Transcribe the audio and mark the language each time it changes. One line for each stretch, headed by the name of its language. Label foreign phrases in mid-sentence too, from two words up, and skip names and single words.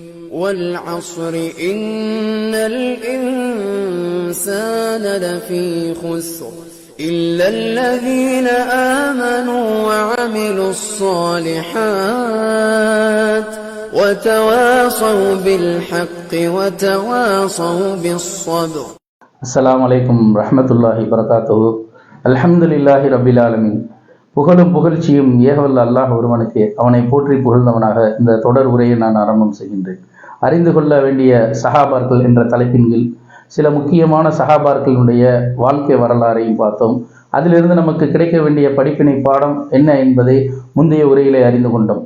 Arabic: والعصر إن الإنسان لفي خسر إلا الذين آمنوا وعملوا الصالحات وتواصوا بالحق وتواصوا بالصبر. السلام عليكم ورحمة الله وبركاته. الحمد لله رب العالمين.
Tamil: புகழும் புகழ்ச்சியும் ஏகவல்ல அல்லாஹ் ஒருவனுக்கு, அவனை போற்றி புகழ்ந்தவனாக இந்த தொடர் உரையை நான் ஆரம்பம் செய்கின்றேன். அறிந்து கொள்ள வேண்டிய சஹாபார்கள் என்ற தலைப்பின் கீழ் சில முக்கியமான சஹாபார்களுடைய வாழ்க்கை வரலாறையும் பார்த்தோம். அதிலிருந்து நமக்கு கிடைக்க வேண்டிய படிப்பினை பாடம் என்ன என்பதை முந்தைய உரையிலே அறிந்து கொண்டோம்.